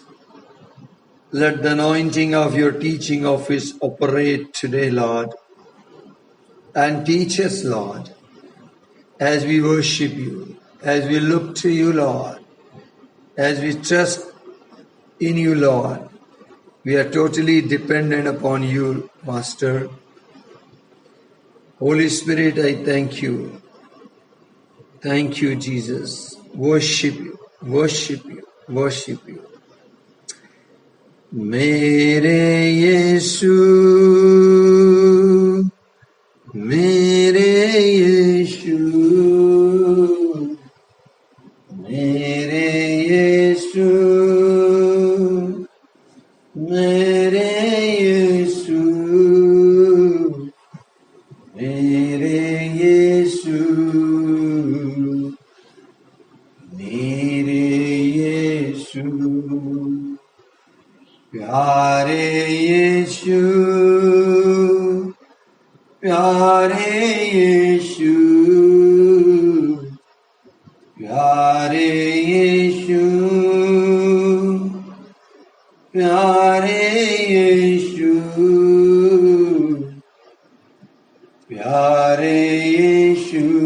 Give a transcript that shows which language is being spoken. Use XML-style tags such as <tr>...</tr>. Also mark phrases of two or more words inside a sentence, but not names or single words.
<en>Let the anointing of your teaching office operate today, Lord, and teach us, Lord, as we worship you, as we look to you, Lord, as we trust in you, Lord. We are totally dependent upon you, Master. Holy Spirit, I thank you. Thank you, Jesus. Worship you, worship you, worship you.</en> <hi>मेरे यीशु, मेरे यीशु, मेरे यीशु, मेरे यीशु, मेरे यीशु, मेरे यीशु, प्यारे यीशु, प्यारे यीशु, प्यारे यीशु, प्यारे यीशु, प्यारे यीशु,</hi>